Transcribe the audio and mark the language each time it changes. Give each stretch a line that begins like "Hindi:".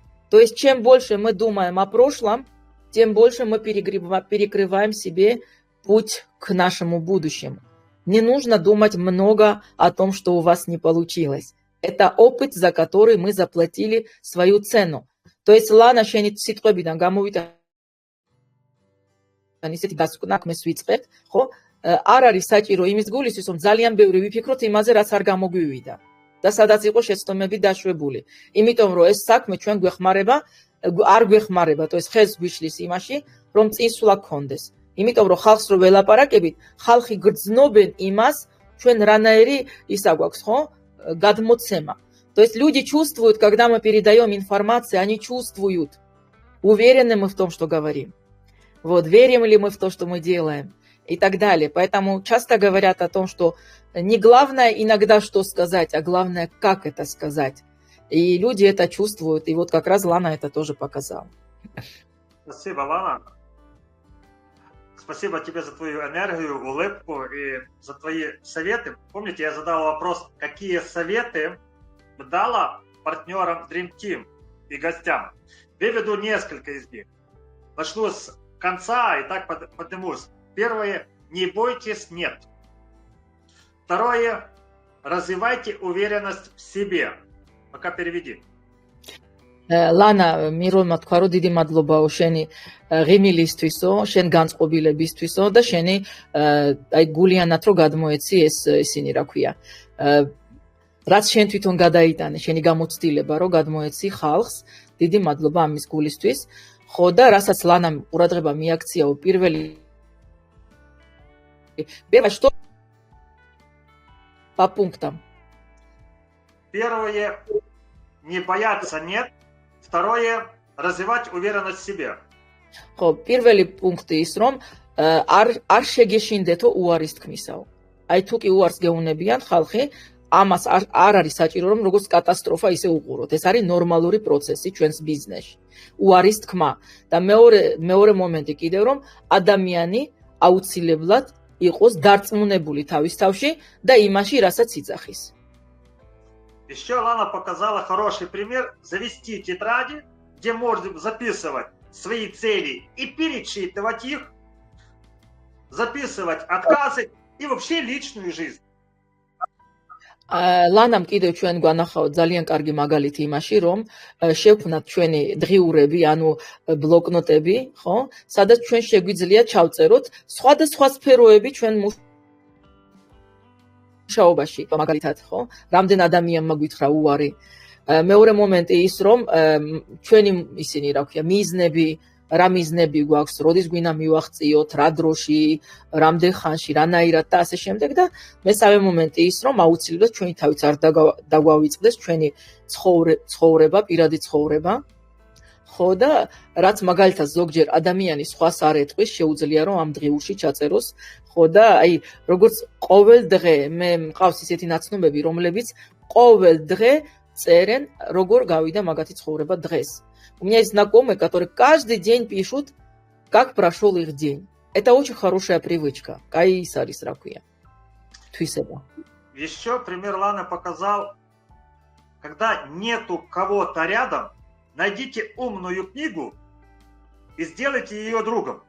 Russian: То есть, чем больше мы думаем о прошлом, тем больше мы перекрываем себе путь к нашему будущему. Не нужно думать много о том, что у вас не получилось. Это опыт, за который мы заплатили свою цену. То есть
Georgian: Лана შენი სიტყვებიდან გამოვიდა ისეთი დასკვნაკმეს ვიწყებთ, ხო? არ არის საჭირო იმის გულისთვის, რომ ძალიან ბევრი ვიფიქროთ იმაზე, რაც არ გამოგვივიდა და სადაც იყო შეცდომები დაშვებული. იმიტომ რომ ეს საქმე ჩვენ გვეხმარება, არ გვეხმარება,
Russian: то есть
Georgian: ხელს გვიშლის იმაში, რომ წინსვლა გქონდეს. იმიტომ რომ ხალხს რო ველაპარაკებით, ხალხი გრძნობენ იმას, ჩვენ რანაირი ისა გვაქვს, ხო? Гадмоцема.
Russian: То есть люди чувствуют, когда мы передаем информацию, они чувствуют, уверены мы в том, что говорим. Вот, верим ли мы в то, что мы делаем и так далее. Поэтому часто говорят о том, что не главное иногда что сказать, а главное, как это сказать. И люди это чувствуют. И вот как раз Лана это тоже показала. Спасибо, Лана. Спасибо тебе за твою энергию, улыбку и за твои советы. Помните, я задал вопрос, какие советы дала партнерам Dream Team и гостям. Приведу несколько из них. Начну с конца и так поднимусь. Первое, не бойтесь «нет». Второе, развивайте уверенность в себе. Пока переведи.
Georgian: Лана, მირონმა თქვა, რომ დიდი მადლობაო შენი ღიმილისთვისო, შენ განწყობილებისთვისო და შენი აი გულიანად რო გადმოეცი ეს ისინი რა ქვია. რაც შენ თვითონ გადაიტანე, შენი გამოცდილება რო გადმოეცი ხალხს, დიდი მადლობა ამის გულისთვის. ხო და რასაც ლანამ ყურადღება მიაქციაო პირველი
Russian: что по пунктам. Первое, не бояться «нет». Второе, развивать уверенность в себе.
Georgian: ხო, პირველი პუნქტი ის, რომ არ შეგეშინდეთო უარის თქმისაო. აი თუ კი უარს გეუნებიან ხალხი, ამას არ არის საჭირო, რომ როგორც კატასტროფა ისე უყუროთ. ეს არის ნორმალური პროცესი ჩვენს ბიზნესში. უარის თქმა და მეორე მომენტი კიდევ, რომ ადამიანი აუცილებლად იყოს დარწმუნებული თავის თავში და იმაში, რასაც იძახის.
Russian: Еще Лана показала хороший пример. Завести тетради, где можно записывать свои цели и перечитывать их, записывать отказы и вообще личную жизнь.
Georgian: ლანამ კიდევ ჩვენ გვანახავთ ძალიან კარგი მაგალითი იმაში, რომ შევქმნათ ჩვენი დღიურები, ანუ ბლოკნოტები, ხო? სადაც ჩვენ შეგვიძლია ჩავწეროთ სხვადასხვა სფეროები ჩვენ მუშაობაში, მაგალითად, ხო? რამდენ ადამიანმა გითხრა უარი. მეორე მომენტი ის, რომ ჩვენი ისინი, რა ქვია, მიზნები, რა მიზნები გვაქვს, როდის გვინდა მივახციოთ, რა დროში, რამდენ ხანში, რანაირად და ასე შემდეგ და მესამე მომენტი ის, რომ აუცილებლად ჩვენი თავიც არ დაგვავიწყდეს ჩვენი ცხოვრება, პირადი ცხოვრება. ხო და რაც მაგალითად ზოგჯერ ადამიანის სხვას არ ეტყვის, შეუძლია რომ ამ დღიურში ჩაწეროს. ხო და აი როგორც ყოველ დღე მე მყავს ისეთი ნაცნობები, რომლებიც ყოველ დღე წერენ, როგორ გავიდა მაგათი ცხოვრება დღეს.
Russian: У меня есть знакомые, которые каждый день пишут, как прошел их день. Это очень хорошая привычка.
Georgian: Каисарис ракуя. Твисеба.
Russian: Еще пример Ланы показал, когда нету кого-то рядом, найдите умную книгу и сделайте ее другом.